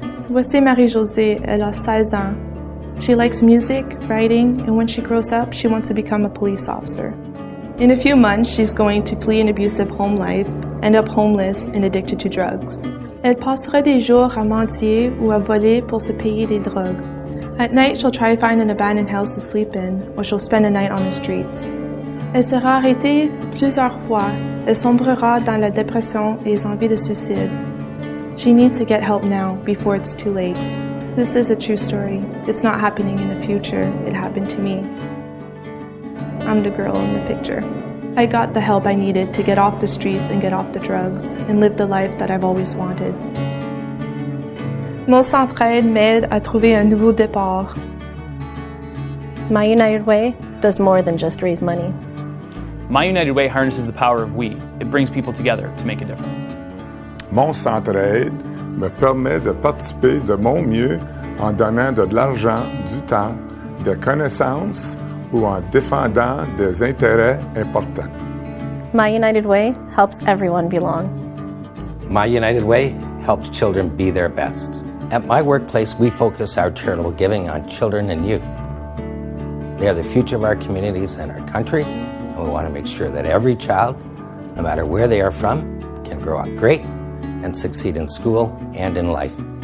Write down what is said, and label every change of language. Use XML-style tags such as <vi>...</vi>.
<fr>Voici Marie-Josée, elle a 16 ans.</fr> <en>She likes music, writing, and when she grows up, she wants to become a police officer. In a few months, she's going to flee an abusive home life, end up homeless and addicted to drugs.</en> <fr>Elle passera des jours à mendier ou à voler pour se payer des drogues.</fr> <en>At night, she'll try to find an abandoned house to sleep in, or she'll spend a night on the streets.</en> <fr>Elle sera arrêtée plusieurs fois. Elle sombrera dans la dépression et les envies de suicide.</fr> <en>She needs to get help now, before it's too late. This is a true story. It's not happening in the future. It happened to me. I'm the girl in the picture. I got the help I needed to get off the streets and get off the drugs and live the life that I've always wanted.</en> <fr>Mon centraide m'aide à trouver un nouveau départ.</fr> <en>My United Way does more than just raise money. My United Way harnesses the power of we. It brings people together to make a difference.</en> <fr>Mon centre-aide me permet de participer de mon mieux en donnant de l'argent, du temps, des connaissances ou en défendant des intérêts importants.</fr> <en>My United Way helps everyone belong. My United Way helps children be their best. At my workplace, we focus our charitable giving on children and youth. They are the future of our communities and our country, and we want to make sure that every child, no matter where they are from, can grow up great and succeed in school and in life.</en>